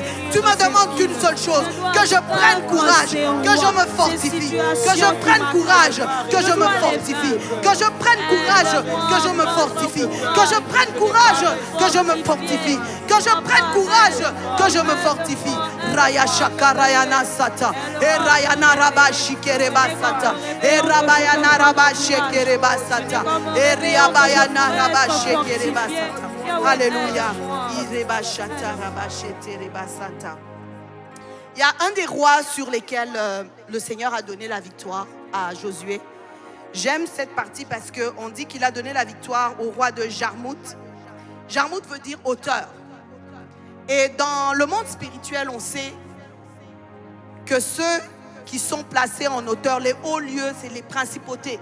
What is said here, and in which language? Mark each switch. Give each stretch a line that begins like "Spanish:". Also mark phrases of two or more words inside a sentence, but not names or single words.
French: Tu me demandes qu'une seule chose, que je prenne courage, que je me fortifie, que je prenne courage, que je me fortifie, que je prenne courage, que je me fortifie, que je prenne courage, que je me fortifie, que je prenne courage, que je me fortifie. Raya Shakarayana Sata, et Rayana Rabashikereba Sata, et Rabayana Rabashikereba Sata, et Riabayana Rabashikereba Sata. Alléluia. Il y a un des rois sur lesquels le Seigneur a donné la victoire à Josué. J'aime cette partie parce qu'on dit qu'il a donné la victoire au roi de Jarmuth. Jarmuth veut dire hauteur. Et dans le monde spirituel, on sait que ceux qui sont placés en hauteur, les hauts lieux, c'est les principautés.